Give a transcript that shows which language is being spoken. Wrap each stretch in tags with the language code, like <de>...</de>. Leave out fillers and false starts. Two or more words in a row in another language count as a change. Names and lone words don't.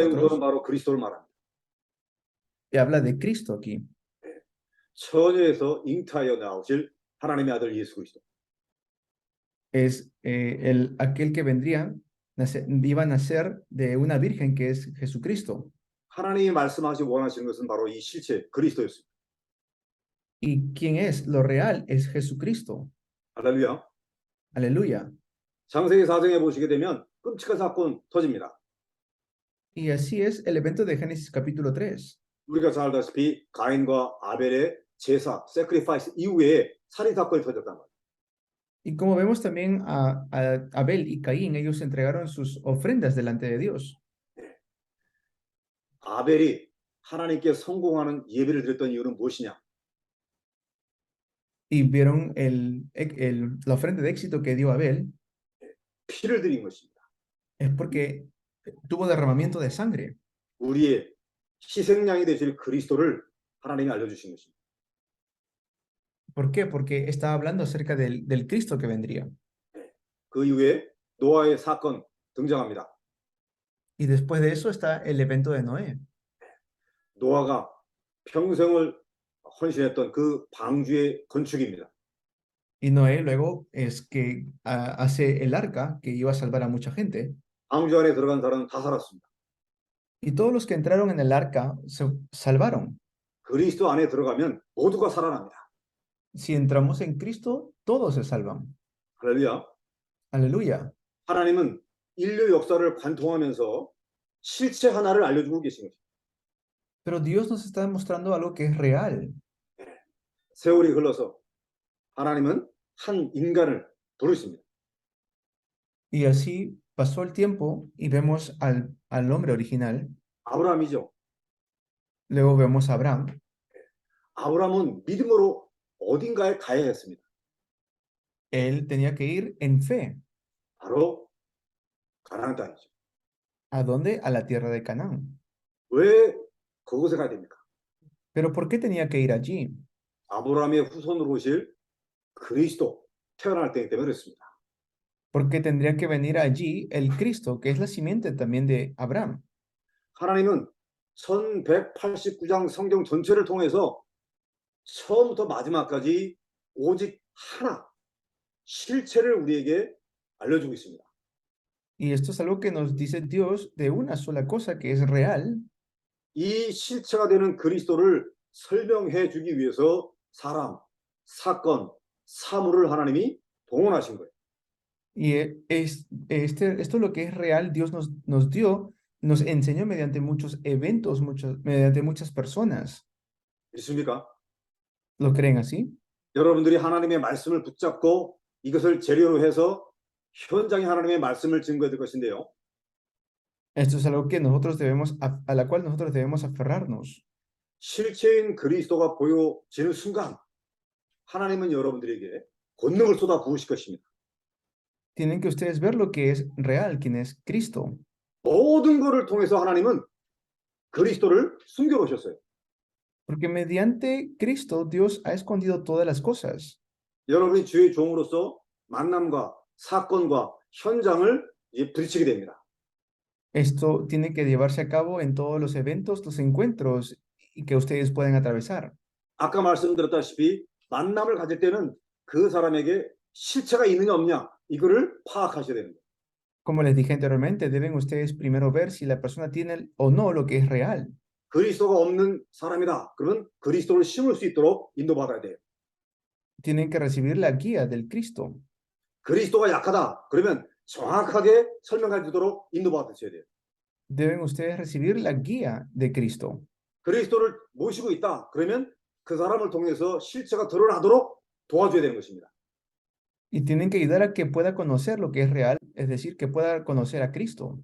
<ko>그런데 그건</ko> <es>nosotros.</es> <ko>바로 그리스도를 말합니다.</ko> <es>Y habla de Cristo aquí.</es> <ko>처녀에서 잉타하여 나오실 하나님의 아들 예수 그리스도.</ko> <es>Es aquel que iba a nacer de una virgen que es Jesucristo.</es> <ko>하나님이 말씀하시고 원하시는 것은 바로 이 실체 그리스도였습니다.</ko> <es>¿Y quién es? Lo real es Jesucristo.</es> <ko>할렐루야.</ko> <es>Aleluya.</es> <ko>창세기 4장에 보시게 되면 끔찍한 사건 터집니다.</ko> <es>Y así es el evento de Génesis capítulo 3.</es> <ko>우리가 잘 알다시피 가인과 아벨의 제사, sacrifice 이후에 살인 사건이 터졌단 말이에요.</ko> <es>Y como vemos también a Abel y Caín, ellos entregaron sus ofrendas delante de Dios.</es> <ko>아벨이 하나님께 성공하는 예배를 드렸던 이유는 무엇이냐?</ko> <es>Y vieron la ofrenda de éxito que dio Abel,</es> <ko>피를 드린 것입니다.</ko> <es>es porque tuvo derramamiento de sangre.</es> <ko>우리의 희생양이 되실 그리스도를 하나님이 알려주신 것입니다.</ko> <es>¿Por qué? Porque está hablando acerca del Cristo que vendría.</es> <ko>그 이후에 노아의 사건 등장합니다.</ko> <es>Y después de eso está el evento de Noé.</es> <ko>노아가 평생을 헌신했던 그 방주의 건축입니다.</ko> <es>Y Noé luego es que hace el arca que iba a salvar a mucha gente.</es> <ko>방주 안에 들어간 사람은 다 살았습니다.</ko> <es>Y todos los que entraron en el arca se salvaron.</es> <ko>그리스도 안에 들어가면 모두가 살아납니다.</ko> <es>Si entramos en Cristo, todos se salvan.</es> <ko>할렐루야.</ko> <es>Aleluya.</es> <ko>하나님은 인류 역사를 관통하면서 실체 하나를 알려주고 계신 거죠.</ko> <es>Pero Dios nos está demostrando algo que es real.</es> <ko>세월이 흘러서 하나님은 한 인간을 부르십니다.</ko> <es>Y así pasó el tiempo y vemos al hombre original.</es> <ko>아브라함이죠.</ko> <es>Luego vemos a Abraham.</es> <ko>아브라함은 믿음으로 어딘가에 가야 했습니다.</ko> <es>Él tenía que ir en fe.</es> <ko>바로 가나안 땅이죠.</ko> <es>¿A dónde? A la tierra de Canaán.</es> <ko>왜 그곳에 가야 됩니까?</ko> <es>¿Pero por qué tenía que ir allí?</es> <ko>아브라함의 후손으로 오실 그리스도 태어날 때이기 때문에 그렇습니다.</ko> <es>Porque tendría que venir allí el Cristo, que es la simiente también de Abraham.</es> <ko>하나님은 1189장 성경 전체를 통해서 처음부터 마지막까지 오직 하나, 실체를 우리에게 알려주고 있습니다.</ko> <es>Y esto es algo que nos dice Dios de una sola cosa que es real.</es> <ko>이 실체가 되는 그리스도를 설명해 주기 위해서 사람, 사건, 사물을 하나님이 동원하신 거예요.</ko> <es>Y esto es lo que es real, Dios nos dio, nos enseñó mediante muchos eventos, mediante muchas personas.</es> <ko>믿습니까?</ko> <es>¿Lo creen así?</es> <ko>여러분들이 하나님의 말씀을 붙잡고 이것을 재료로 해서 현장에 하나님의 말씀을 증거해 줄 것인데요.</ko> <es>Esto es algo que nosotros debemos, a la cual nosotros debemos aferrarnos.</es> <ko>실체인 그리스도가 보여지는 순간 하나님은 여러분들에게 권능을 쏟아 부으실 것입니다.</ko> <es>Tienen que ustedes ver lo que es real, quién es Cristo.</es> <ko>모든 것을 통해서 하나님은 그리스도를 숨겨놓으셨어요.</ko> <es>Porque mediante Cristo Dios ha escondido todas las cosas.</es> <ko>여러분이 주의 종으로서 만남과 사건과 현장을 부딪히게 됩니다.</ko> <es>Esto tiene que llevarse a cabo en todos los eventos, los encuentros y que ustedes pueden atravesar.</es> <ko>아까 말씀드렸다시피 만남을 가질 때는 그 사람에게 실체가 있느냐 없냐 이거를 파악하셔야 됩니다.</ko> <es>Como les dije anteriormente, deben ustedes primero ver si la persona tiene o no lo que es real.</es> <ko>그리스도가 없는 사람이다. 그러면 그리스도를 심을 수 있도록 인도받아야 돼요.</ko> <es>Tienen que recibir la guía del Cristo.</es> <ko>그리스도가 약하다. 그러면 정확하게 설명해 주도록 인도받으셔야 돼요.</ko> <es>Deben ustedes recibir la guía de Cristo.</es> <ko>그리스도를 모시고 있다. 그러면 그 사람을 통해서 실체가 드러나도록 도와줘야 되는 것입니다.</ko> <es>Y tienen que ayudar a que pueda conocer lo que es real, es decir, que pueda conocer a Cristo.</es>